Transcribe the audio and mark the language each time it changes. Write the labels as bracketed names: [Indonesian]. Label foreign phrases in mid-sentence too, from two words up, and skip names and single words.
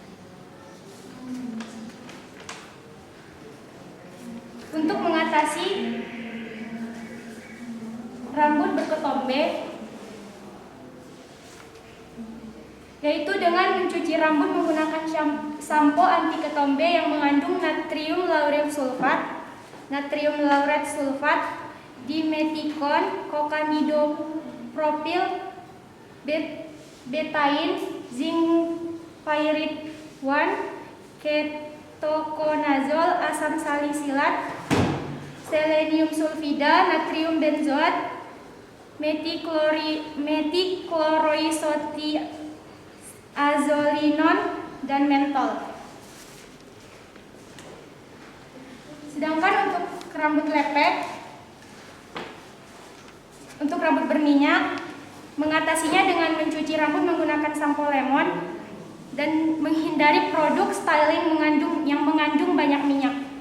[Indonesian] Untuk mengatasi rambut berketombe, yaitu dengan mencuci rambut menggunakan sampo anti ketombe yang mengandung natrium lauret sulfat, dimetikon, kokamidopropil, betain, zinc pyrit 1, ketokonazol, asam salisilat, selenium sulfida, natrium benzoat, metikloroisotiazolinon, dan mentol. Sedangkan untuk rambut lepek, untuk rambut berminyak, mengatasinya dengan mencuci rambut menggunakan sampo lemon dan menghindari produk styling yang mengandung banyak minyak.